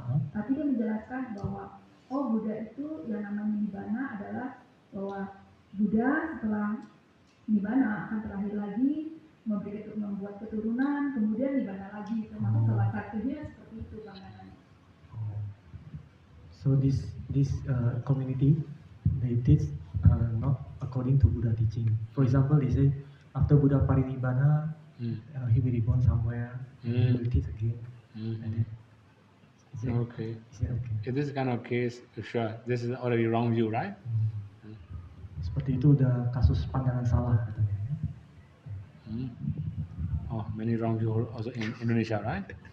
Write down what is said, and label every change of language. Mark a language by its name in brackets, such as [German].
[Indonesian] Tapi dia menjelaskan bahwa Buddha itu yang namanya Nibbana adalah bahwa Buddha setelah Nibbana akan terakhir lagi membuat keturunan, kemudian Nibbana lagi, termasuk salah satunya seperti itu pandangannya. [English] So this community, they teach not according to Buddha teaching. For example, they say after Buddha parinibbana, he will reborn somewhere. He will teach again. And then, Okay. Is it okay? In this kind of case, sure, this is already wrong view, right? [Indonesian] Seperti itu udah kasus pandangan salah katanya. Ya. [English] Oh, many wrong view also in Indonesia, right?